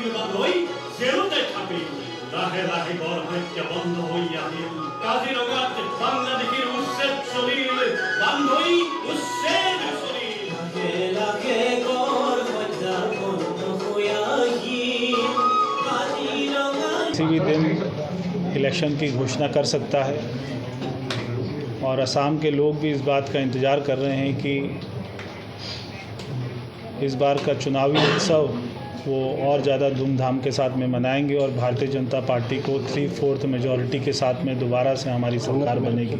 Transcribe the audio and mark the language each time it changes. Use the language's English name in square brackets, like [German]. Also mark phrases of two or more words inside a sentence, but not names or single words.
[Assamese] মানুহ, জেলতে থাপিল, লাহে লাহে গড় হত্যা বন্ধ হৈ আহিল, কাজিৰঙাত বাংলাদেশীৰ উচ্ছেদ চলিল, মানুহ উচ্ছেদ চলিল, লাহে গড় হত্যা বন্ধ হৈ আহিল, কাজিৰঙা। [Hindi] किसी भी दिन इलेक्शन की घोषणा कर सकता है और असम के लोग भी इस बात का इंतज़ार कर रहे हैं कि इस बार का चुनावी उत्सव वो और ज़्यादा धूमधाम के साथ में मनाएंगे और भारतीय जनता पार्टी को 3/4 मेजॉरिटी के साथ में दोबारा से हमारी सरकार बनेगी।